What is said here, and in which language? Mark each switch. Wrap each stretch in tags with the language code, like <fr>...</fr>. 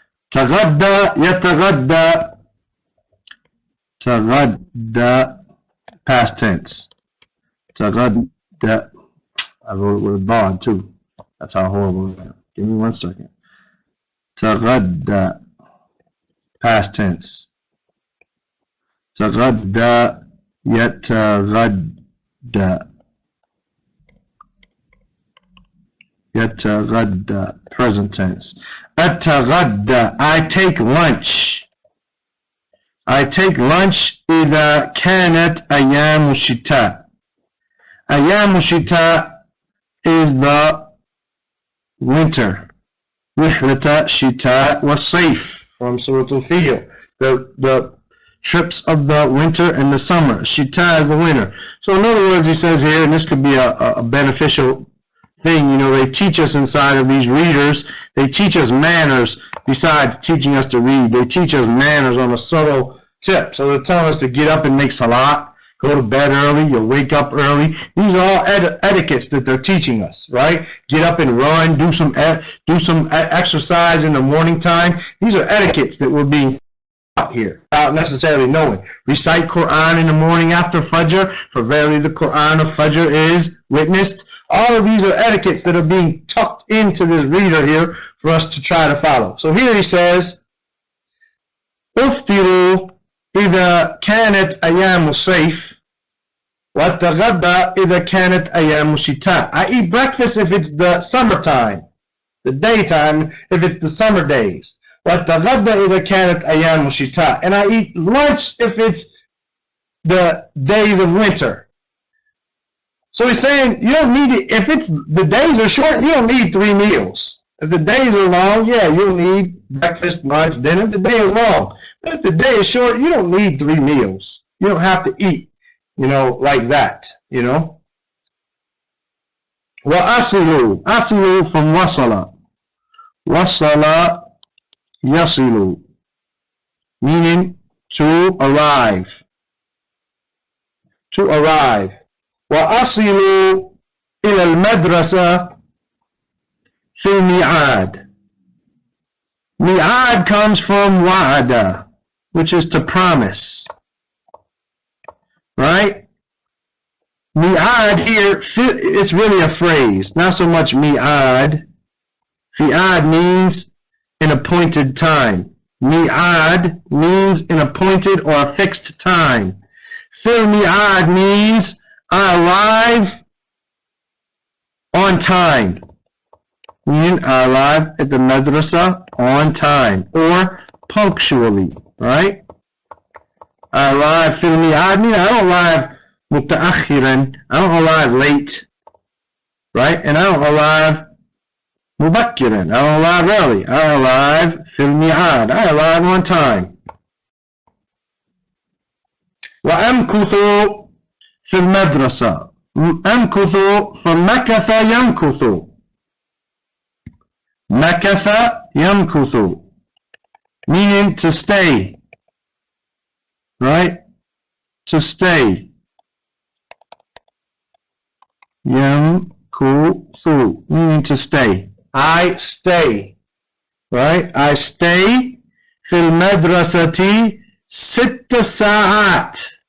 <ar>تغدى يتغدى تغدى</ar> <en>past tense.</en> <ar>تغدى.</ar> <en>I wrote it with a bond too. That's how horrible I am. Give me 1 second. تغدى past tense.</en> <ar>تغدى يتغدى يتغدى</ar> <en>present tense. أتغدى I take lunch. I take lunch</en> <ar>إذا كانت أيام الشتاء. أيام الشتاء</ar> <en>is the winter.</en> <ar>رحلة شتاء والصيف</ar> <en>from Surah Al-Fil. The trips of the winter and the summer. Shita is the winter. So in other words, he says here, and this could be a beneficial thing, you know, they teach us inside of these readers, they teach us manners besides teaching us to read. They teach us manners on a subtle tip. So they're telling us to get up and make salat, go to bed early, you'll wake up early. These are all etiquettes that they're teaching us, right? Get up and run, do some exercise in the morning time. These are etiquettes that we're being out here without necessarily knowing. Recite Quran in the morning after Fajr, for verily the Quran of Fajr is witnessed. All of these are etiquettes that are being tucked into this reader here for us to try to follow. So here he says,</en> <ar>أفطروا إذا كانت أيام الصيف وأتغدى إذا كانت أيام الشتاء.</ar> <en>I eat breakfast if it's the summertime, the daytime if it's the summer days.</en> <ar>وأتغدى إذا كانت أيام الشتاء.</ar> <en>And I eat lunch if it's the days of winter. So he's saying you don't need it. If it's the days are short, you don't need 3 meals. If the days are long, yeah, you'll need breakfast, lunch, dinner. The day is long. But if the day is short, you don't need 3 meals. You don't have to eat, you know, like that, you know.</en> <ar>وأصلوا.</ar> <en>أصلوا from wasala. Wasala yasilu, meaning to arrive. To arrive.</en> <ar>وأصلوا إلى المدرسة في الميعاد.</ar> <en>Mi'ad comes from wa'ada, which is to promise. Right? Mi'ad here, it's really a phrase. Not so much mi'ad. Fi'ad means an appointed time. Mi'ad means an appointed or a fixed time. Fil mi'ad means I arrive on time. Meaning I arrive at the madrasa on time or punctually, right? I arrive fil mi'ad meaning I don't arrive mutaakhiran, I don't arrive late, right? And I don't arrive mubakkiran, I don't arrive early. I arrive fil mi'ad, I arrive on time.</en> <ar>وأمكث في المدرسة. أمكث from مكث يمكث. مكث يمكث,</ar> <en>meaning to stay, right? To stay. يمكث, meaning to stay. I stay, right? I stay</en> <ar>في المدرسة 6 ساعات.</ar>